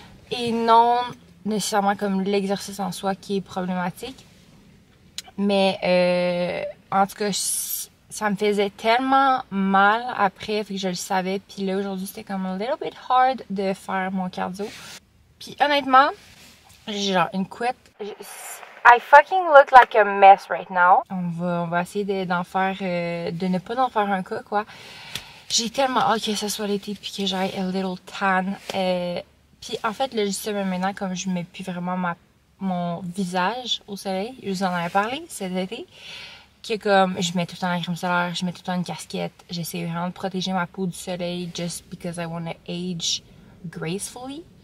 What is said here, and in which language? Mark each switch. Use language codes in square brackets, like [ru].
[fr] Et non nécessairement comme l'exercice en soi qui est problématique. Mais en tout cas, ça me faisait tellement mal après, fait que je le savais. Puis là, aujourd'hui, c'était comme [en] a little bit hard [fr] de faire mon cardio. Puis honnêtement, j'ai genre une couette. [en] I fucking look like a mess right now. [fr] On va essayer d'en faire, de ne pas en faire un cas, quoi. J'ai tellement hâte que ce soit l'été puis que j'aille [en] a little tan. [fr] Puis en fait, là, je sais même maintenant, comme je mets plus vraiment mon visage au soleil, je vous en avais parlé cet été, que comme je mets tout le temps la crème solaire, je mets tout le temps une casquette, j'essaie vraiment de protéger ma peau du soleil [en] just because I want to age gracefully.